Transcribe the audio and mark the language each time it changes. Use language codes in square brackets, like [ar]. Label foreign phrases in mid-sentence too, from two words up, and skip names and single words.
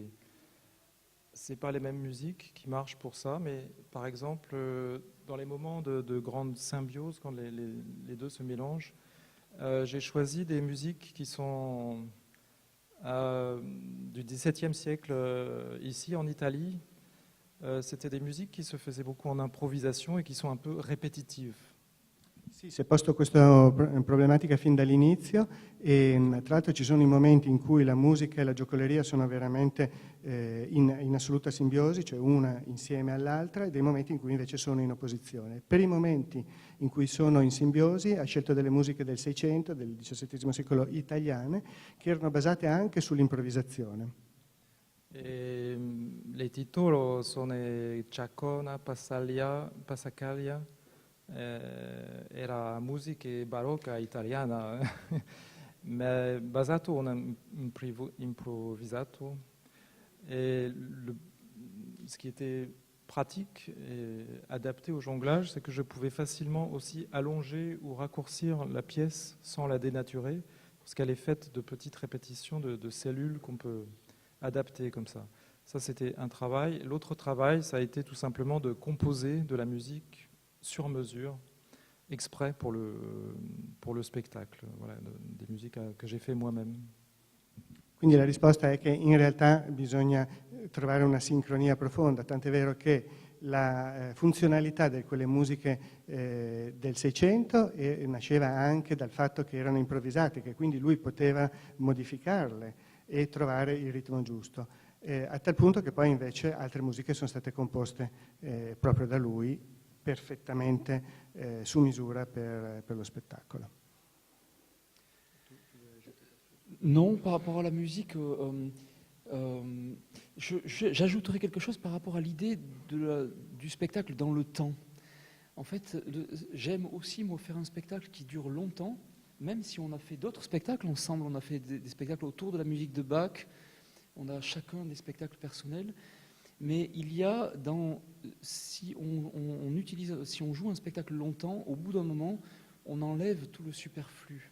[fr] C'est pas les mêmes musiques qui marchent pour ça, mais par exemple, dans les moments de grande symbiose, quand les deux se mélangent, j'ai choisi des musiques qui sont du XVIIe siècle ici en Italie. C'était des musiques qui se faisaient beaucoup en improvisation et qui sont un peu répétitives. [it] Sì, si è posto questa problematica fin dall'inizio e tra l'altro ci sono i momenti in cui la musica e la giocoleria sono veramente in assoluta simbiosi, cioè una insieme all'altra, e dei momenti in cui invece sono in opposizione. Per i momenti in cui sono in simbiosi ha scelto delle musiche del Seicento, del XVII secolo italiane, che erano basate anche sull'improvvisazione. Les titoli sono Chacona, Passacaglia. Era musica barocca italiana, ma basato en improvisato. [fr] Et ce qui était pratique et adapté au jonglage, c'est que je pouvais facilement aussi allonger ou raccourcir la pièce sans la dénaturer, parce qu'elle est faite de petites répétitions de cellules qu'on peut adapter comme ça. Ça, c'était un travail. L'autre travail, ça a été tout simplement de composer de la musique sur mesure, exprès pour le spectacle, voilà, des musiques que j'ai fait moi-même. [it] Quindi la risposta è che in realtà bisogna trovare una sincronia profonda, tant'è vero che la funzionalità di quelle musiche del Seicento nasceva anche dal fatto che erano improvvisate, che quindi lui poteva modificarle e trovare il ritmo giusto, a tal punto che poi invece altre musiche sono state composte proprio da lui, perfettamente su misura per lo spettacolo. [fr] Non, par rapport à la musique, j'ajouterais quelque chose par rapport à l'idée du spectacle dans le temps. En fait, j'aime aussi, moi, faire un spectacle qui dure longtemps, même si on a fait d'autres spectacles ensemble. On a fait des spectacles autour de la musique de Bach, on a chacun des spectacles personnels, mais il y a, si on joue un spectacle longtemps, au bout d'un moment, on enlève tout le superflu.